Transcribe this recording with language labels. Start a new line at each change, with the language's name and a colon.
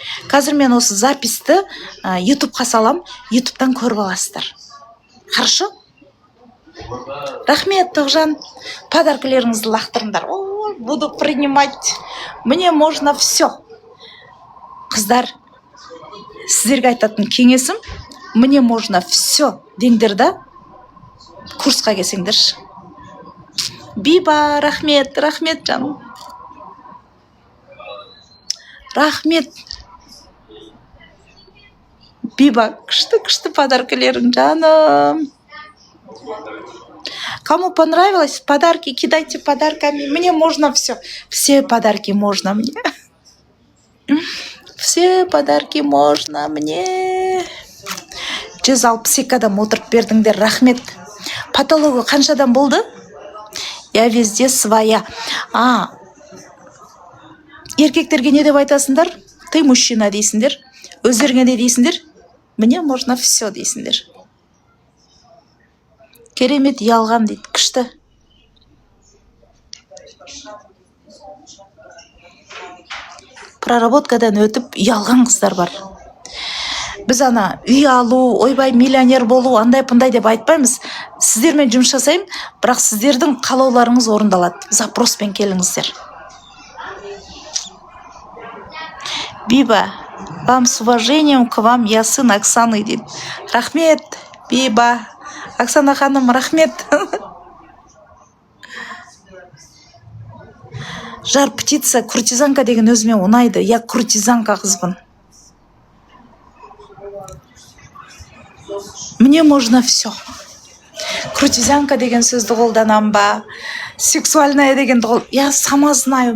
Kazakh: Қазір мен осы записті YouTube'қа салам, YouTube'дан көріп аласыздар.
Russian: Хорошо?
Kazakh: Рахмет, Тоғжан. Подаркілеріңізді лақтырыңдар.
Russian: Буду принимать. Мне можно все.
Kazakh: Қыздар, сіздерге айтатын кеңесім, мне можно все деңдер да, курсқа келсеңдерші. Биба, рахмет, рахмет жаным. Рахмет. Биба, күшті подаркілерің жаным.
Russian: Кому понравилось, подарки кидайте подарками. Мне можно все. Все подарки можно мне. Все подарки можно мне.
Kazakh: 162 адам отырып бердіңдер, рахмет. Патология қаншадан болды?
Russian: Я везде своя.
Kazakh: Еркектерге не деп айтасыңдар?
Russian: Ты мужчина
Kazakh: дейсіңдер. Өздеріңе не дейсіңдер?
Russian: Мне можно все
Kazakh: дейсіңдер. Керемет ұялған дейді, күшті. Проработкадан өтіп ұялған қыздар бар. Біз ана үй алу, ойбай миллионер болу, андай пындай деп айтпаймыз. Сіздермен жұмыс жасаймын, бірақ сіздердің қалауларыңыз орындалады. Запроспен келіңіздер.
Russian: Биба, вам с уважением к вам, я сын Оксаны дейді.
Kazakh: Рахмет, Биба. Оксана ханым, рахмет.
Russian: Жар птица,
Kazakh: куртизанка деген өзіме ұнайды. Я куртизанка қызбын.
Russian: Мне можно все.
Kazakh: Куртизанка деген сөзді қолданам ба?
Russian: Сексуальная дегенді я сама знаю.